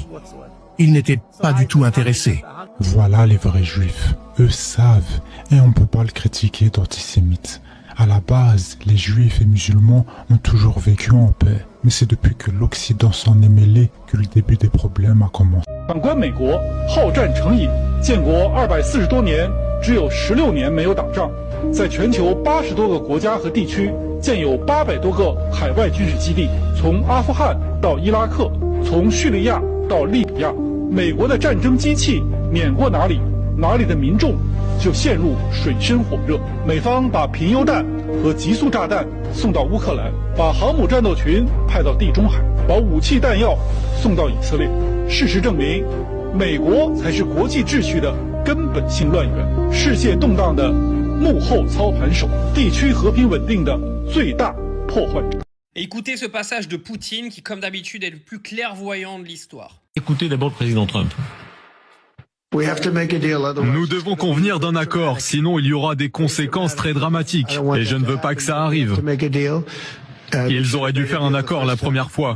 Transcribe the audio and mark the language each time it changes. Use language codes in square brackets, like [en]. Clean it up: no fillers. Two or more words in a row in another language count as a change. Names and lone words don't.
[fr] Ils n'étaient pas du tout intéressés. Voilà les vrais juifs. Eux savent, et on ne peut pas le critiquer d'antisémite. À la base, les juifs et musulmans ont toujours vécu en paix. Mais c'est depuis que l'Occident s'en est mêlé que le début des problèmes a commencé. [zh] 反观美国，好战成瘾，建国240多年，只有16年没有打仗，在全球80多个国家和地区建有800多个海外军事基地，从阿富汗到伊拉克，从叙利亚到利比亚，美国的战争机器碾过哪里，哪里的民众就陷入水深火热。美方把贫铀弹和极速炸弹送到乌克兰，把航母战斗群派到地中海，把武器弹药送到以色列。事实证明，美国才是国际秩序的根本性乱源，世界动荡的幕后操盘手，地区和平稳定的最大破坏者。 [fr] Écoutez ce passage de Poutine qui, comme d'habitude, est le plus clairvoyant de l'histoire. Écoutez d'abord le président Trump. Nous devons convenir d'un accord, sinon il y aura des conséquences très dramatiques. Et je ne veux pas que ça arrive. Ils auraient dû faire un accord la première fois.